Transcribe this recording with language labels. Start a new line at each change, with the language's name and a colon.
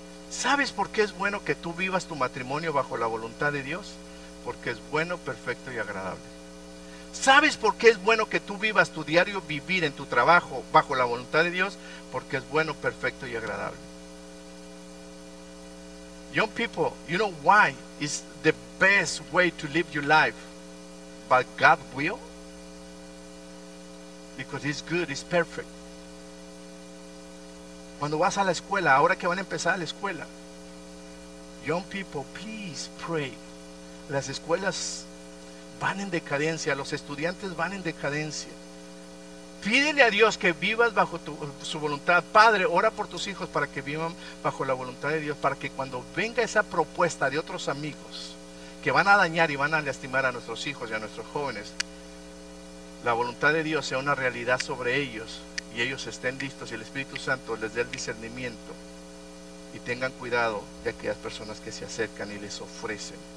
Spanish: ¿Sabes por qué es bueno que tú vivas tu matrimonio bajo la voluntad de Dios? Porque es bueno, perfecto y agradable. ¿Sabes por qué es bueno que tú vivas tu diario vivir en tu trabajo bajo la voluntad de Dios? Porque es bueno, perfecto y agradable.
English: Young people, you know why it's the best way to live your life by God's will? Because it's good, it's perfect.
Spanish: Cuando vas a la escuela, ahora que van a empezar la escuela,
English: young people, please pray.
Spanish: Las escuelas van en decadencia, los estudiantes van en decadencia. Pídele a Dios que vivas bajo su voluntad. Padre, ora por tus hijos para que vivan bajo la voluntad de Dios, para que cuando venga esa propuesta de otros amigos que van a dañar y van a lastimar a nuestros hijos y a nuestros jóvenes, la voluntad de Dios sea una realidad sobre ellos y ellos estén listos y el Espíritu Santo les dé el discernimiento y tengan cuidado de aquellas personas que se acercan y les ofrecen.